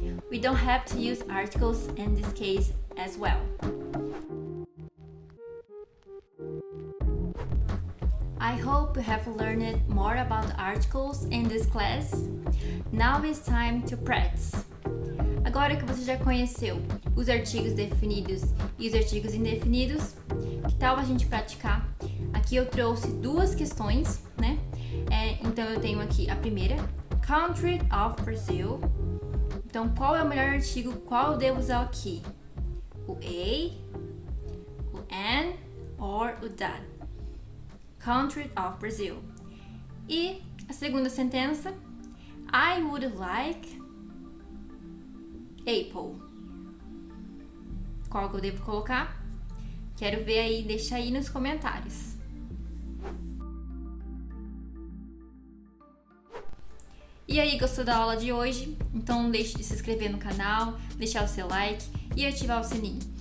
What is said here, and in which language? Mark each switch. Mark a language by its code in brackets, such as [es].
[en] We don't have to use articles in this case as well. I hope you have learned more about articles in this class. Now it's time to practice. [pt] Agora que você já conheceu os artigos definidos e os artigos indefinidos, que tal a gente praticar? Aqui eu trouxe 2 questões, né? Então eu tenho aqui a primeira, [en] Country of Brazil. [pt] Então qual é o melhor artigo? Qual eu devo usar aqui? O a, o an or o that? [en] Country of Brazil. [pt] E a segunda sentença, [en] I would like apple. [pt] Qual que eu devo colocar? Quero ver aí, deixa aí nos comentários. E aí, gostou da aula de hoje? Então não deixe de se inscrever no canal, deixar o seu like e ativar o sininho.